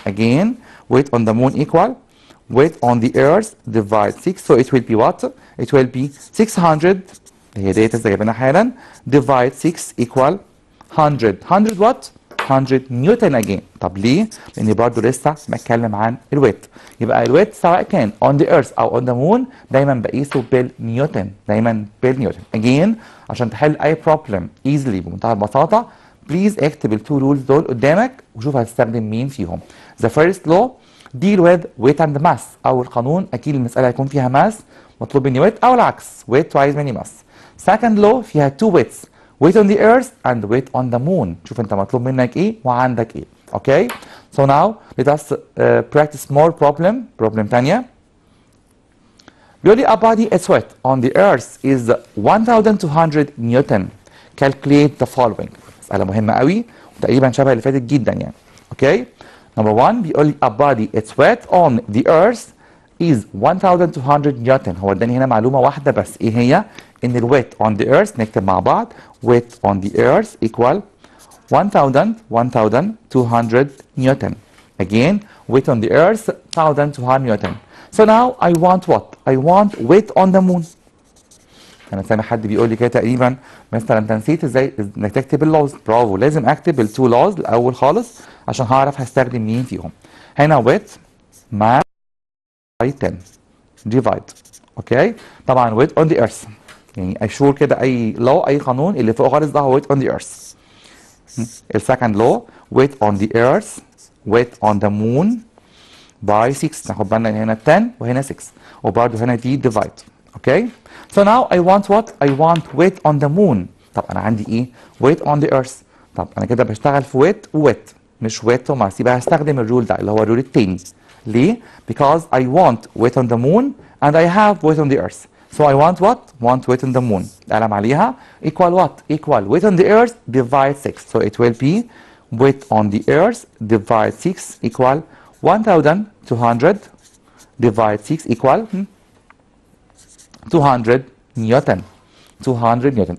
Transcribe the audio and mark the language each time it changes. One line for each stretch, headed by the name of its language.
English: Again, weight on the moon equal weight on the earth divide 6. So it will be what? It will be 600
Arabic: هي ديت لسه جايبينها حالا
English: divide 6 equal 100. 100 what? 100 newton again.
Arabic: طب ليه؟ لأني برضه لسه بتكلم عن الويت. يبقى الويت سواء كان on the earth أو on the moon دايما بقيسه بالنيوتن. دايما بالنيوتن. Again عشان تحل أي problem easily بمنتهى البساطة بليز اكتب التو رولز دول قدامك وشوف هتستخدم مين فيهم.
English: The first law deal with weight and mass.
Arabic: أول قانون أكيد المسألة هيكون فيها mass مطلوب مني weight أو العكس weight وعايز مني mass.
English: Second law فيها two weights weight on the earth and weight on the moon.
Arabic: شوف انت مطلوب منك ايه وعندك ايه.
English: Okay? So now let us practice more problem تانية.
Arabic: بيقول لي
English: a body is weight on the earth is 1200 Newton. Calculate the following.
Arabic: مسألة مهمة قوي وتقريبا شبه اللي فاتت جدا يعني.
English: Okay? Number one
Arabic: بيقول لي
English: a body is weight on the earth is 1200 Newton.
Arabic: هو اداني هنا معلومة واحدة بس ايه هي؟ ان الويت on the earth نكتب مع بعض
English: weight on the earth equal 1200 Newton. Again weight on the earth 1200 Newton. So now I want what? I want weight on the moon.
Arabic: انا سامع حد بيقول لي كده تقريبا مثلا انت نسيت ازاي انك تكتب اللوز. برافو لازم اكتب التو لوز الاول خالص عشان هعرف هستخدم مين فيهم.
English: هنا weight mass by 10 divide.
Arabic: اوكي طبعا weight on the earth يعني اشور كده اي لو اي قانون اللي فوق خالص ده هو weight on the earth. السكند لو
English: weight on the earth weight on the moon by 6.
Arabic: ناخد بالنا ان هنا 10 وهنا 6 وبرده هنا دي divide.
English: Okay so now I want what? I want weight on the moon.
Arabic: طب انا عندي ايه؟ weight on the earth. طب انا كده بشتغل في weight وweight مش weight وماس. يبقى هستخدم الرول ده اللي هو الرول التاني. ليه؟
English: because I want weight on the moon and I have weight on the earth. So I want what? Want weight on the moon.
Arabic: قلم عليها equal what?
English: Equal weight on the earth divide 6. So it will be weight on the earth divide 6 equal 1200 divide 6 equal 200 Newton. 200 Newton.